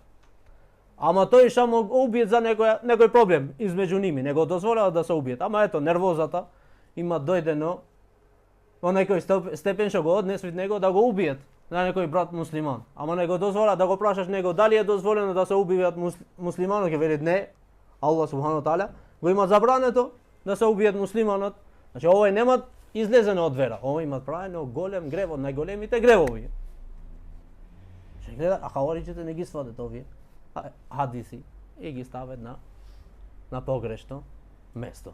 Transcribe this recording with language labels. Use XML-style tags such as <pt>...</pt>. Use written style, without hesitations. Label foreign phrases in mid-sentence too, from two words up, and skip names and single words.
<mk>Ама тој што му убиет за некој проблем измеѓу ними, не го дозволува да се убиет. Ама ето, нервозата има дојдено во некој степен што го однесвит него да го убиет на некој брат муслиман. Ама не го дозвола да го прашаш него дали е дозволено да се убиет муслиманот, ќе велит не,</mk> <ar>الله سبحانه تعالى</ar> <mk>го има забрането да се убиет муслиманот. Значи овој нема излезено од вера, овој има правено голем грев, од најголемите гревови. Што гледа, а хавариджите не ги свадат овие хадиси и ги стават на погрешно место.</mk>